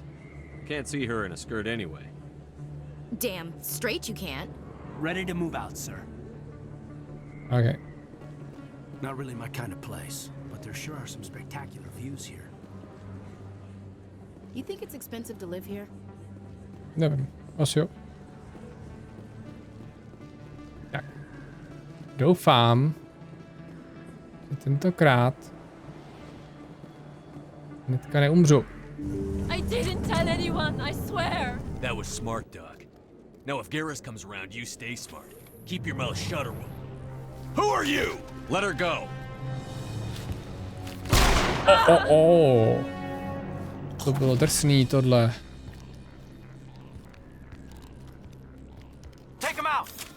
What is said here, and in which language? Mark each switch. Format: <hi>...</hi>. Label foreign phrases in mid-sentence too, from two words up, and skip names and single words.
<en>Can't see her in a skirt anyway. Damn straight you can't. Ready to move out, sir. Okay. Not really my kind of place, but there sure are some spectacular views here. You think it's expensive to live here?</en> <cs>Nevím, asi jo. Tak. Doufám, že tentokrát hnedka neumřu.</cs> <en>I didn't tell anyone, I swear. That was smart, Doc. Now if Garrus comes around, you stay smart. Keep your mouth shut or we'll... Who are you? Let her go.</en> <cs>To bylo drsný tohle.</cs> <en>Take him out.</en>